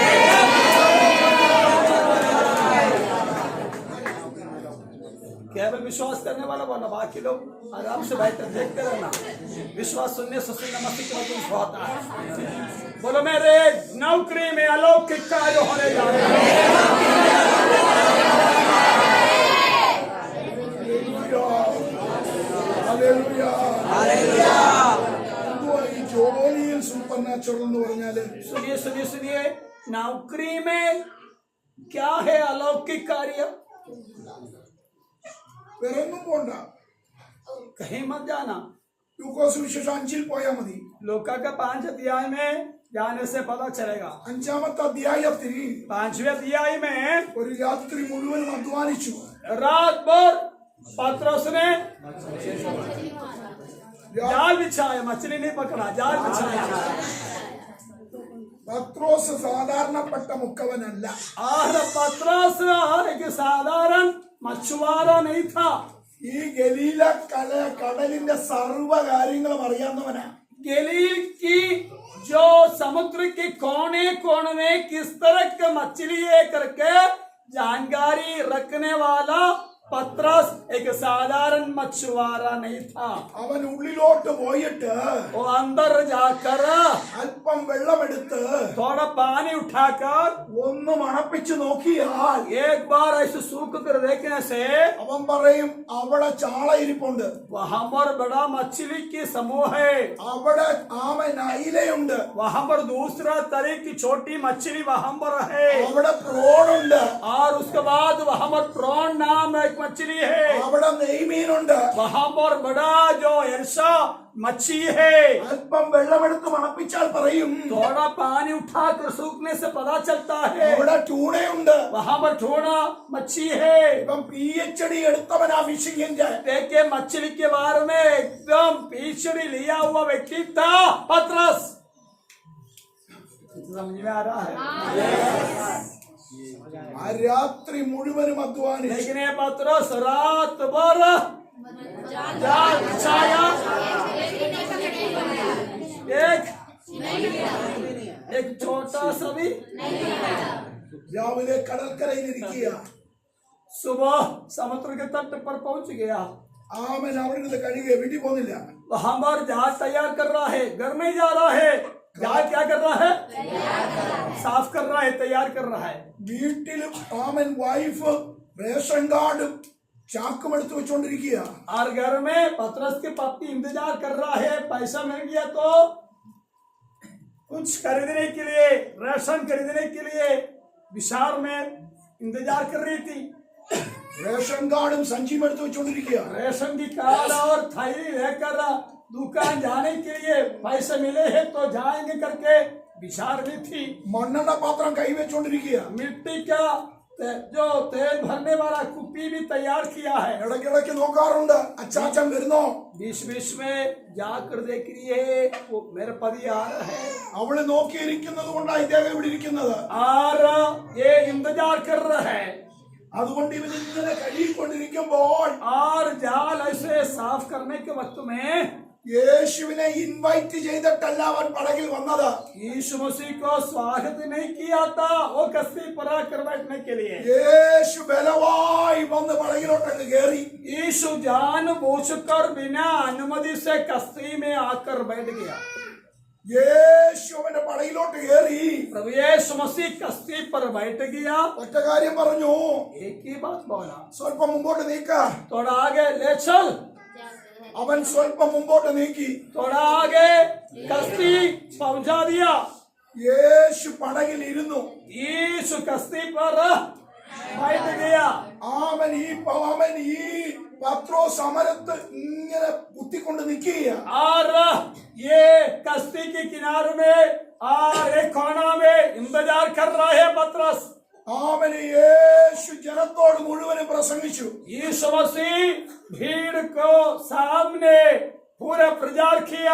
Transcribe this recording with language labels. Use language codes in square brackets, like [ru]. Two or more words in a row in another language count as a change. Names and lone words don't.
[hi] केवल विश्वास करने वाला बोला, बाकी लोग आराम से बैठकर देखते रहना. विश्वास सुनने से सुनना मसीह का कुछ होता है. बोलो मेरे नौकरी में अलौकिक कार्य होने जा रहे हैं. Hallelujah. [ml] എന്തുവാ ഈ ജോലിയിൽ supernatural എന്ന് പറഞ്ഞാല്? [hi] सुनिए सुनिए सुनिए, नौकरी में क्या है अलौकिक कार्य? [ml] വേറൊന്നും പോണ്ട. [hi] कहीं मत जाना. [ml] ലൂക്കോസ് വിശേഷം 5 പോയാ മതി. [hi] लूका का 5 अध्याय में जाने से पता चलेगा. [ml] 5ാമത്തെ അധ്യായത്തിൽ [hi] 5वें अध्याय में [ml] ഒരു രാത്രി മുഴുവൻ അധ്വാനിച്ചു. [hi] रात भर पतरस ने जाल बिछाया, मछली नहीं पकड़ा, जाल बिछाया. [ml] പത്രോസ് സാധാരണപ്പെട്ട മുക്കവനല്ല. [hi] और पतरस एक साधारण मछुआरा नहीं था. [ml] ഈ ഗലീല കടലിന്റെ സർവ്വ കാര്യങ്ങളും അറിയാവുന്നവനാ. [hi] गलील की जो समुद्र के कोने कोने में किस तरह के मछली है करके जानकारी रखने वाला पतरस एक साधारण मछुआरा नहीं था. [ml] അവൻ ഉള്ളിലോട്ട് പോയിട്ട് [hi] वो अंदर जाकर [ml] അല്പം വെള്ളമെടുത്ത് [hi] थोड़ा पानी उठाकर [ml] ഒന്ന് മണപ്പിച്ചു നോക്കിയാൽ [hi] एक बार ऐसे सूख कर देखने से [ml] അവൻ പറയും അവിടെ ചാള ഇരിപ്പുണ്ട്, [hi] वहां पर बड़ा मछली की समूह है, [ml] അവിടെ ആമൻ അയിലയുണ്ട്, [hi] वहां पर दूसरा तरह की छोटी मछली वहां पर है, [ml] അവിടെ പ്രോണുണ്ട്, [hi] और उसके बाद वहां पर प्रॉन नाम एक मछली है, [ml] അവിടെ നെയ്മീനുണ്ട്. [hi] वहां पर बड़ा जो एरसा मच्छी है. [ml] അല്പം വെള്ളമെടുത്ത് മണപ്പിച്ചാൽ പറയും [hi] थोड़ा पानी उठाकर सूखने से पता चलता है [ml] അവിടെ ട്യൂണയുണ്ട്. [hi] वहां पर थोड़ा मच्छी है. [ml] ഇപ്പം PhD എടുത്തവനാ ഫിഷിംഗിന്റെ. [hi] देखिए मछली के बारे में एकदम पीछड़ी लिया हुआ व्यक्ति था पतरस. समझ में आ रहा है? [ml] ആ രാത്രി മുഴുവനും അധ്വാനിച്ചു. [hi] लेकिन ये पतरस रात भर जाल बिछाया. एक एक छोटा सा भी [ml] രാവിലെ കടൽക്കരയിലിരിക്കുക. [hi] सुबह समुद्र के तट पर पहुंच गया. [ml] അവൻ അവിടെ നിന്ന് കഴുകിയ വീട്ടിൽ പോകുന്നില്ല. [hi] वहां पर जहाज तैयार कर रहा है, घर नहीं जा रहा है. जहाज क्या कर रहा है? साफ कर रहा है, तैयार कर रहा है. [ml] വീട്ടിലും അവൻ [en] wife ration card [ml] ചാക്കും എടുത്ത് വെച്ചോണ്ടിരിക്കുക. [hi] और घर में पतरस के पत्नी इंतजार कर रहा है. पैसा मिल गया तो कुछ खरीदने के लिए, राशन खरीदने के लिए विशाल में इंतजार कर रही थी. [en] ration card [ml] സഞ്ചിയും എടുത്ത് വെച്ചോണ്ടിരിക്കുക. [hi] रेशन की कार्ड और थैली लेकर दुकान जाने के लिए पैसे मिले हैं तो जाएंगे करके विचार में थी. [ml] മണ്ണെണ്ണ പാത്രം കൈവച്ചോണ്ടിരിക്കുക. [hi] मिट्टी का जो तेल भरने वाला कुप्पी भी तैयार किया है. [ml] ഇടയ്ക്കിടയ്ക്ക് നോക്കാറുണ്ട്, അച്ചാച്ചൻ വരുന്നോ. [hi] बीच बीच में जाकर देख रही है वो मेरे पति आ रहा है. [ml] അവള് നോക്കിയിരിക്കുന്നത് കൊണ്ടാണ് ഇദ്ദേഹം ഇവിടെ ഇരിക്കുന്നത്. [hi] और ये इंतजार कर रहा है. [ml] അതുകൊണ്ട് ഇവൻ ഇങ്ങനെ കഴുകിക്കൊണ്ടിരിക്കുമ്പോൾ [hi] और जाल ऐसे साफ करने के वक्त में [ml] യേശുവിനെ ഇൻവൈറ്റ് ചെയ്തിട്ടല്ല അവൻ പടകിൽ വന്നത്. [hi] यीशु मसीह को स्वागत नहीं किया था वो कस्ती पर आकर बैठने के लिए. [ml] യേശു ബലവായി വന്ന് പടകിലോട്ടങ്ങ് കയറി. [hi] यीशु जान बूझकर बिना अनुमति से कस्ती में आकर बैठ गया. [ml] യേശു അവന്റെ പടകിലോട്ട് കയറി. [hi] प्रभु यीशु मसीह कस्ती पर बैठ गया. [ml] ഒറ്റ കാര്യം പറഞ്ഞു, [hi] एक ही बात बोला, [ml] സ്വല്പം മുമ്പോട്ട് നീക്ക. [hi] थोड़ा आगे ले चल. [ml] അവൻ സ്വല്പം മുമ്പോട്ട് നീക്കി. [hi] थोड़ा आगे कस्ती पहुंचा दिया. [ml] യേശു പടകിൽ ഇരുന്നു. [hi] यीशु कस्ती पर बैठ गया. [ml] അവൻ ഈ പത്രോസ് സമരത്ത് ഇങ്ങനെ കുത്തിക്കൊണ്ട് നിൽക്കുക. [hi] और ये कस्ती के किनारे में और एक कोना में इंतजार कर रहा है पतरस. [ml] അവന് യേശു ജനത്തോട് മുഴുവനും പ്രസംഗിച്ചു. [hi] यीशु मसीह भीड़ को सामने पूरा प्रचार किया.